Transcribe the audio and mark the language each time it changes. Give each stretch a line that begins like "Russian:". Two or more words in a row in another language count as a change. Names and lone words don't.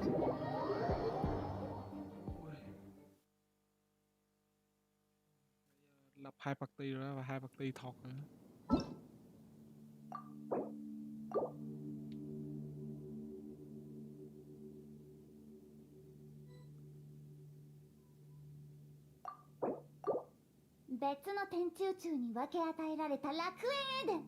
Vietnamese: Lập 2 party rồi đó và 2 party thọt nữa.
Japanese: 別の天中柱に分け与えられた楽園エデン。